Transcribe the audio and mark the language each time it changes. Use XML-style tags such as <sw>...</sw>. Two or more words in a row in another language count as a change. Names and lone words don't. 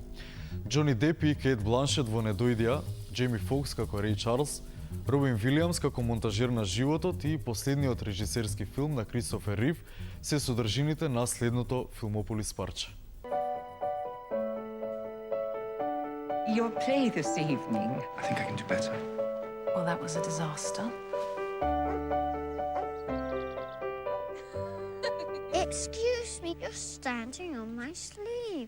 <mk>Џони Деп и Кейт Бланшет во Недојдија, Джейми Фокс како Реј Чарлс, Робин Вилијамс како монтажер на животот и последниот режисерски филм на Кристофер Рив се содржините на следното Филмополис парче.</mk> <en>Your play this evening. I think I can do better. Well, that was a disaster. Excuse me, you're standing on my sleeve.</en>